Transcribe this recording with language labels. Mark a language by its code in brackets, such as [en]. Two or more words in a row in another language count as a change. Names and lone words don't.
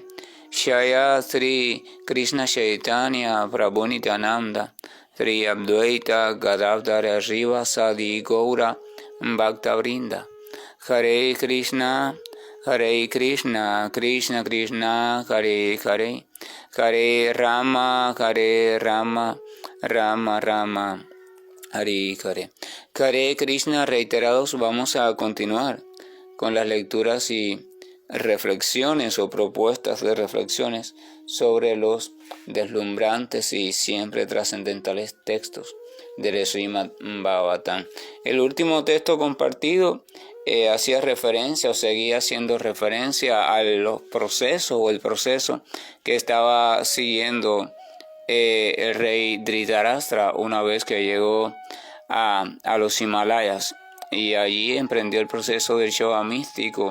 [sa] Shaya Sri Krishna Chaitanya Prabhu Nityananda Sri Advaita Gadadhara Srivasadi Gaura Bhaktavrinda. Hare Krishna, Krishna Krishna, Hare Hare, Hare Rama, Rama Rama, Hare Hare. Hare Krishna, [es] reiterados, vamos a continuar con las lecturas y reflexiones o propuestas de reflexiones sobre los deslumbrantes y siempre trascendentales textos del Srimad Bhagavatam. El último texto compartido hacía referencia o seguía haciendo referencia a los procesos o el proceso que estaba siguiendo el rey Dhritarashtra una vez que llegó a los Himalayas y allí emprendió el proceso del yoga místico.